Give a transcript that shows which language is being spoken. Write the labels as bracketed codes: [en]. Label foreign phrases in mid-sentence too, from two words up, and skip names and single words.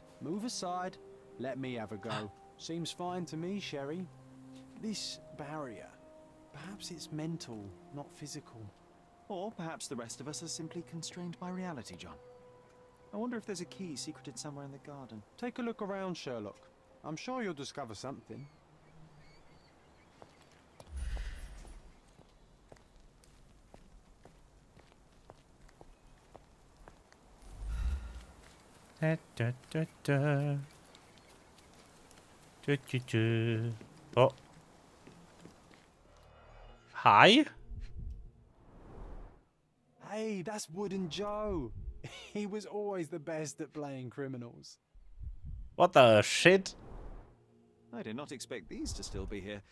[en] Move aside. Let me have a go. Seems fine to me, Sherry. This barrier, perhaps it's mental, not physical. Or perhaps the rest of us are simply constrained by reality, John. I wonder if there's a key secreted somewhere in the garden. Take a look around, Sherlock. I'm sure you'll discover something. Da, da, da, da. Du, du, du. Oh. Hi? Hey, that's Wooden Joe. He was always the best at playing criminals. What the shit? I did not expect these to still be here.